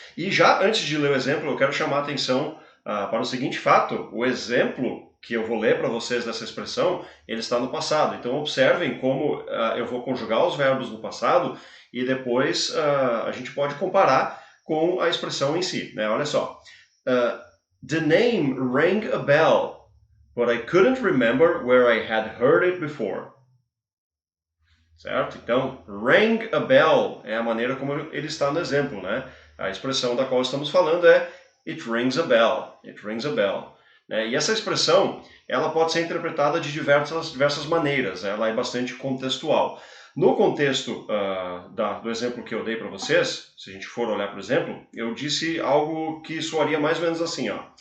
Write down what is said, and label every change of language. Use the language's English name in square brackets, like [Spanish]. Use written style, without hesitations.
[Portuguese] E já antes de ler o exemplo, eu quero chamar a atenção para o seguinte fato. O exemplo que eu vou ler para vocês dessa expressão, ele está no passado. Então observem como eu vou conjugar os verbos no passado e depois a gente pode comparar com a expressão em si, né? Olha só. [English] The name rang a bell, but I couldn't remember where I had heard it before. [Portuguese] Certo? Então, rang a bell é a maneira como ele está no exemplo, né? A expressão da qual estamos falando é [English] it rings a bell. It rings a bell. [Portuguese] Né? E essa expressão, ela pode ser interpretada de diversas maneiras. Né? Ela é bastante contextual. No contexto do exemplo que eu dei para vocês, se a gente for olhar para o exemplo, eu disse algo que soaria mais ou menos assim, ó.